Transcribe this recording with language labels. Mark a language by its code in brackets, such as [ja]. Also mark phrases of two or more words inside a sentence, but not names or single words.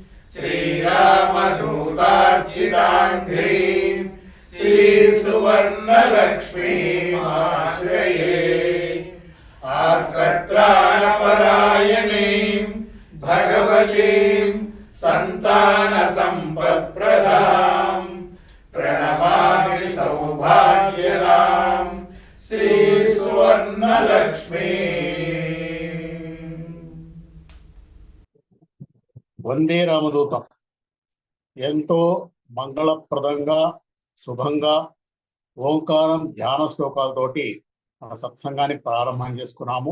[sa] श्रीरामदूतार्चिताङ्घ्रीम् श्रीसुवर्णलक्ष्मीमाश्रये आर्तत्राणपरायणीम् भगवतीम् सन्तानसम्पत्प्रदाम् प्रणमामि सौभाग्यदाम् श्रीसुवर्णलक्ष्मी। వందే రామదూతం [te] ఎంతో మంగళప్రదంగా శుభంగా ఓంకారం ధ్యాన శ్లోకాలతోటి మన సత్సంగాన్ని ప్రారంభం చేసుకున్నాము.